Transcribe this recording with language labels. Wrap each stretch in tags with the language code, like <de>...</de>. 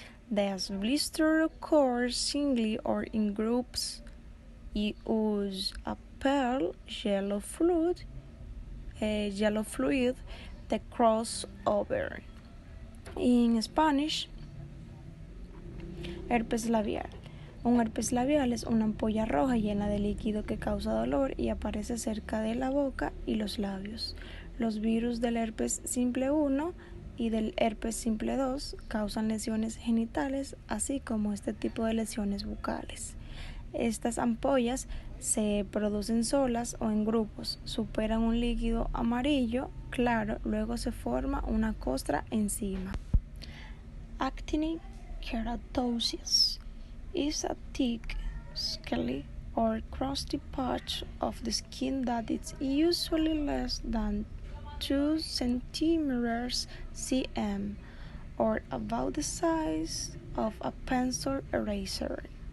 <en>These blisters occur singly or in groups. Use a pale yellow fluid that cross over. In Spanish, herpes labial.</en> <es>Un herpes labial es una ampolla roja llena de líquido que causa dolor y aparece cerca de la boca y los labios. Los virus del herpes simple 1 y del herpes simple 2 causan lesiones genitales, así como este tipo de lesiones bucales. Estas ampollas se producen solas o en grupos, superan un líquido amarillo claro, luego se forma una costra encima.</es> <en>Actinic keratosis is a thick, scaly, or crusty patch of the skin that is usually less than 2 centimeters cm, or about the size of a pencil eraser.</en>